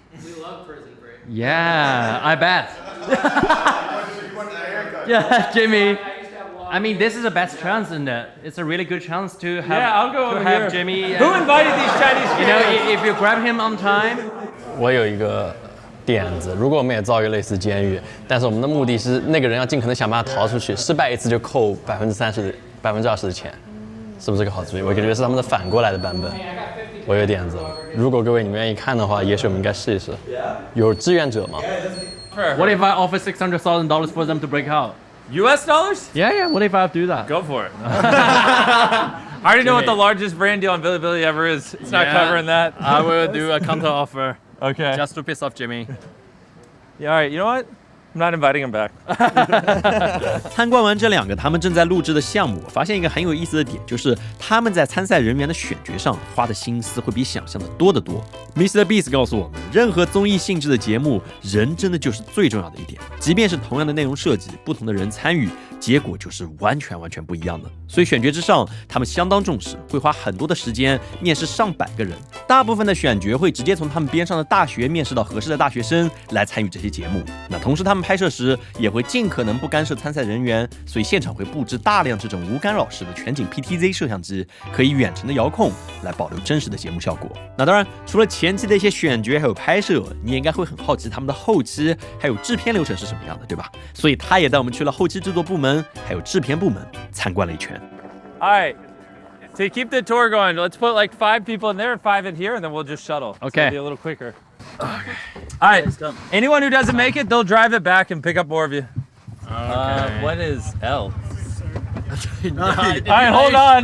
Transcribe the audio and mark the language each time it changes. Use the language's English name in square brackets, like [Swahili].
[English] We love Prison Break. Yeah, I bet. Yeah, Jimmy. I mean, this is the best chance, isn't it? It's a really good chance to have. Yeah, I'll go to have Jimmy. Who invited these Chinese kids? You know, if you grab him on time. [Chinese] 我有一个点子。如果我们也造一个类似监狱，但是我们的目的是那个人要尽可能想办法逃出去，失败一次就扣30%、20%的钱，是不是个好主意？我觉得是他们的反过来的版本。我有点子，如果各位你们愿意看的话，也许我们应该试一试。有志愿者吗？ [English] What if I offer $600,000 for them to break out? US dollars? Yeah. What if I do that? Go for it. I already know what the largest brand deal on Bilibili ever is. It's not covering that. I will do a counter offer Okay. just to piss off Jimmy. Yeah, all right. You know what? I'm not inviting him back. [Chinese] 参观完这两个他们正在录制的项目，我发现一个很有意思的点，就是他们在参赛人员的选角上花的心思会比想象的多得多。 Mr. Beast 告诉我们，任何综艺性质的节目，人真的就是最重要的一点。即便是同样的内容设计，不同的人参与，结果就是完全不一样的。所以选角之上，他们相当重视，会花很多的时间面试上百个人。大部分的选角会直接从他们边上的大学面试到合适的大学生来参与这些节目。那同时他们拍摄时也会尽可能不干涉参赛人员，所以现场会布置大量这种无干扰式的全景 PTZ 摄像机，可以远程的遥控来保留真实的节目效果。那当然，除了前期的一些选角还有拍摄，你也应该会很好奇他们的后期还有制片流程是什么样的，对吧？所以他也带我们去了后期制作部门还有制片部门参观了一圈。 [English] All right. To keep the tour going, let's put like 5 people in there and 5 in here, and then we'll just shuttle. Okay. It'll be a little quicker. Okay. All right. Anyone who doesn't make it, they'll drive it back and pick up more of you. Okay. What is L? All right, hold on.